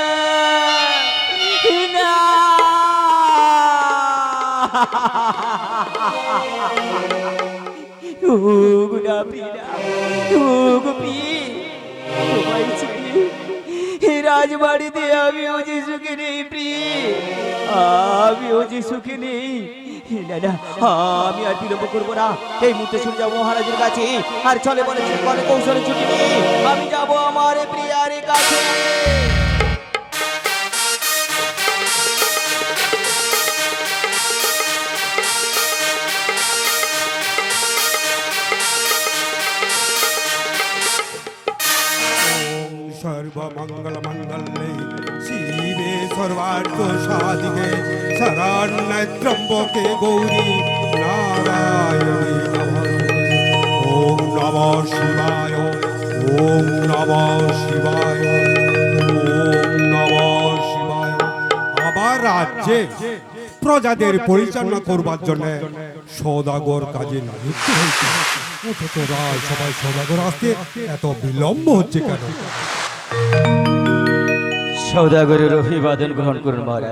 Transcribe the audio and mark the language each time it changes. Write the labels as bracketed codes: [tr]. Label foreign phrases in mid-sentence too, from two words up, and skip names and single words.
[bn] না ও গুনা পিনা, ও গোপী, তোমায় চিনি রাজবাড়িতে আমিও যে সুখে নেই প্রিয়, আমিও যে সুখে নেই। না না, আমি আর বিলম্ব করবো না, এই মুহূর্তে শুনে যাবো মহারাজের কাছে। আর চলে বলে বলে কৌশলে ছুটি নিয়ে আমি যাবো আমার প্রিয়ার কাছে। [sa] सर्वमंगल मंगले शिवे सर्वार्थ साधिके शरण्य त्र्यंबके गौरी नारायणी नमोस्तुते। ओम नमः शिवाय, ओम नमः शिवाय, ओम नमः शिवाय। [bn] আবার রাজ্যে প্রজাদের পরিচালনা করবার জন্য সওদাগর কাজে নিযুক্ত হয়েছে, অথচ রাজসভায় সওদাগর আসতে এত বিলম্ব হচ্ছে কেন? সওদাগরের অভিবাদন গ্রহণ করুন মহারাজ।